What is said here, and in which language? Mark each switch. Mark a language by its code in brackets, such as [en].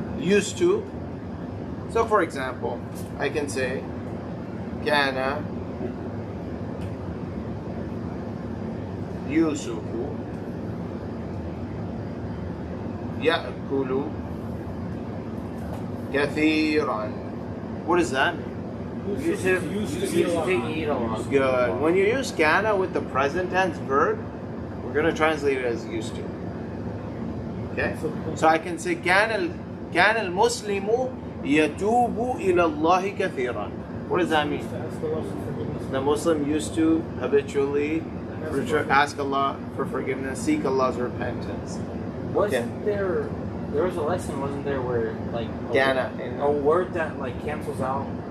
[en] Used to. So, for example, I can say, [ar] kana Yusufu ya'kulu kathiran. [en] What does that mean? Used to eat a lot. Good. When you use kana with the present tense verb, we're going to translate it as used to. Okay? So I can say [ar] كان المسلم يتوب إلى الله كثيرا. [en] What does that mean? Ask Allah for forgiveness. The Muslim used to habitually ask Allah for forgiveness, seek Allah's repentance. Wasn't there was a lesson, wasn't there, where like Kana. a word that like cancels out?